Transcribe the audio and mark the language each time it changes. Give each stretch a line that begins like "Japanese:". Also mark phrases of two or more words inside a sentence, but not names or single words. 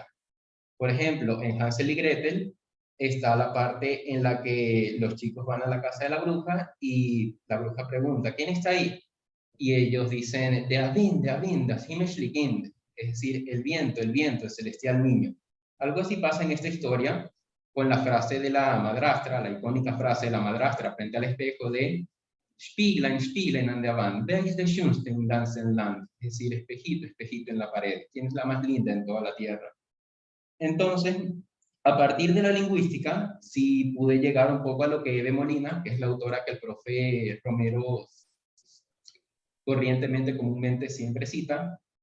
Spanish: Por ejemplo, en Hansel y Gretel está la parte en la que los chicos van a la casa de la bruja y la bruja pregunta, ¿quién está ahí? Y ellos dicen,
German: de Avind, das himmlische Kind,
Spanish: es decir, el viento, el celestial niño. Algo así pasa en esta historia con la frase de la madrastra, la icónica frase de la madrastra frente al espejo de
German: Spieglein, Spieglein an der Wand, wer ist der schönste im ganzen Land?
Spanish: Es decir, espejito, espejito en la pared, ¿quién es la más linda en toda la tierra? Entonces, a partir de la lingüística, sí pude llegar un poco a lo que Eve Molina, que es la autora que el profe Romero corrientemente, comúnmente siempre cita,